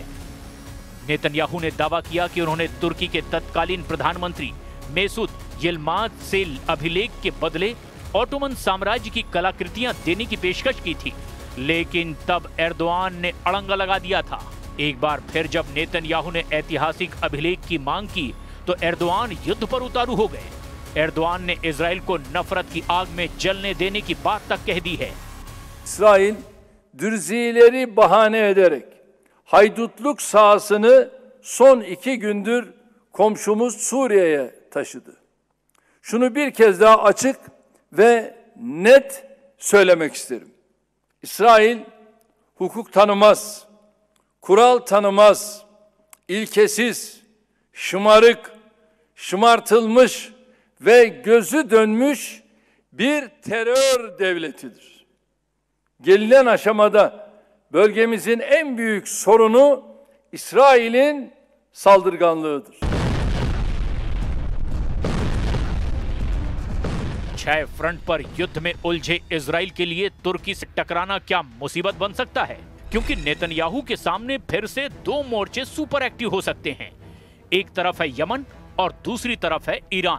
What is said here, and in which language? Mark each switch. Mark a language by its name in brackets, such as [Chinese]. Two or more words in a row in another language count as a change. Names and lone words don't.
[Hindi] नेतन्याहू ने दावा किया कि उन्होंने तुर्की के तत्कालीन प्रधानमंत्री मेसूद यिल्माज से अभिलेख के बदले ऑटोमन साम्राज्य की कलाकृतियां देने की पेशकश की थी, लेकिन तब एर्दोआन ने अड़ंगा लगा दिया था। एक बार फिर जब नेतन्याहू ने ऐतिहासिक अभिलेख की मांग की तो एर्दोआन युद्ध पर उतारू हो गए। एर्दोआन ने इजराइल को नफरत की आग में जलने देने की बात तक कह दी है। [Turkish] İsrail Dürzileri bahane ederek haydutluk sahasını son 2 gündür komşumuz Suriye'ye taşıdı. Şunu bir kez daha açık ve net söylemek isterim. İsrail hukuk tanımaz, kural tanımaz, ilkesiz, şımarık, şımartılmış ve gözü dönmüş bir terör devletidir. Gelinen aşamada bölgemizin en büyük sorunu İsrail'in saldırganlığıdır. [Hindi] छह फ्रंट पर युद्ध में उलझे इजराइल के लिए तुर्की से टकराना क्या मुसीबत बन सकता है, क्योंकि नेतन्याहू के सामने फिर से 2 मोर्चे सुपर एक्टिव हो सकते हैं। एक तरफ है यमन और दूसरी तरफ है ईरान।